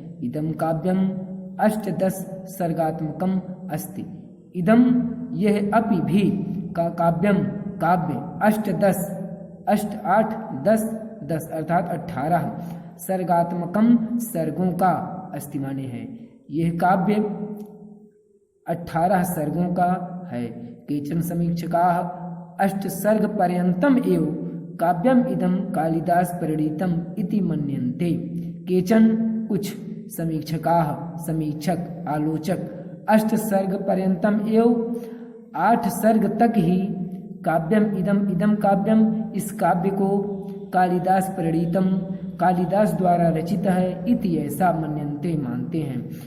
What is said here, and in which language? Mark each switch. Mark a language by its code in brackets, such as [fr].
[sa] इदम काव्यम 8-10 सर्गात्मकम अस्ति। इदम [hi] यह [sa] अपि [hi] भी का [sa] काव्यम [hi] काव्य 8-10 अर्थात 18 [sa] सर्गात्मकम [hi] सर्गों का [sa] अस्ति [hi] माने है। यह काव्य 18 सर्गों का है। [sa] केचन समीक्षकाः 8 सर्ग पर्यन्तम एव काव्यम इदं कालिदास प्रणीतम इति मन्यन्ते। केचन [hi] कुछ समीक्षक आलोचक 8 सर्ग [sa] पर्यन्तम एव [hi] 8 सर्ग तक ही [sa] काव्यम इदम काव्यम [hi] इस काव्य को कालिदास [sa] प्रणीतम [hi] कालिदास द्वारा रचित है [sa] इति [hi] ऐसा [sa] मन्यन्ते [hi] मानते हैं।